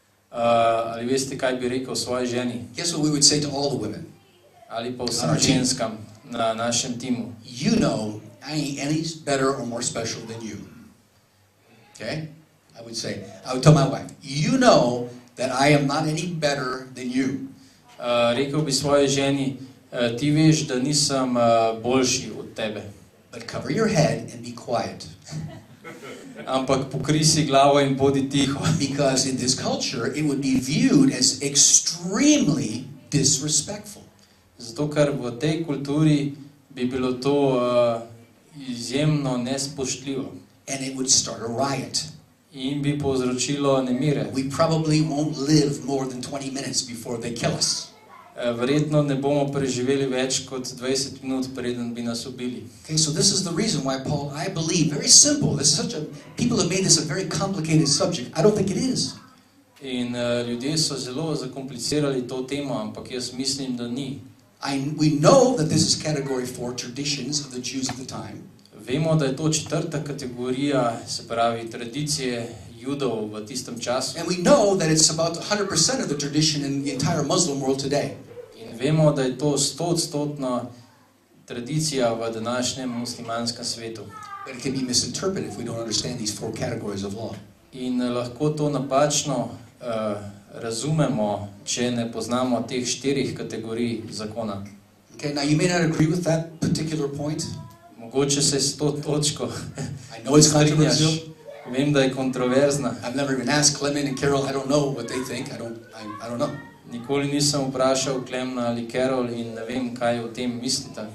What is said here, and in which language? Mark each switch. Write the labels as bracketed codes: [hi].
[sl] Ali veste, kaj bi rekel svoji ženi? [en] Guess what we would say to all the women? [sl] Ali pa vsem ženskam na našem timu? [en] You know, I ain't any better or more special than you. Okay? I would tell my wife, you know that I am not any better than you. [sl] Rekel bi svoji ženi, ti veš, da nisem boljši od tebe. [en] But cover your head and be quiet. [sl] Ampak pokri si glavo in bodi tiho. [en] Because in this culture, it would be viewed as extremely disrespectful. [sl] Zato, ker v tej kulturi bi bilo to izjemno nespoštljivo. [en] And it would start a riot. [sl] In bi povzročilo nemire. [en] We probably won't live more than 20 minutes before they kill us. [sl] Verjetno ne bomo preživeli več kot 20 minut, preden bi nas ubili. [en] Okay, so this is the reason why Paul, I believe, very simple. This is people have made this a very complicated subject. I don't think it is. [sl] In ljudje so zelo zakomplicirali to temo, ampak jaz mislim, da ni. [en] We know that this is category 4, traditions of the Jews of the time. [sl] Vemo, da je to četrta kategorija, se pravi tradicije Judov v tistem času. [en] And we know that it's about 100% of the tradition in the entire Muslim world today. [sl] In vemo, da je to 100% tradicija v današnjem muslimanskem svetu. [en] But it can be misinterpreted if we don't understand these 4 categories of law. [sl] In lahko to napačno razumemo, če ne poznamo teh 4 kategorij zakona. [en] Okay, now you may not agree with that particular point. [sl] Mogoče se s to točko [en] I know it's controversial. [sl] Vem, da je kontroverzna. [en] I've never even asked Clement and Carol. I don't know what they think. I don't know. [sl] Nikoli nisem vprašal Klemna ali Carol in ne vem, kaj o tem mislite.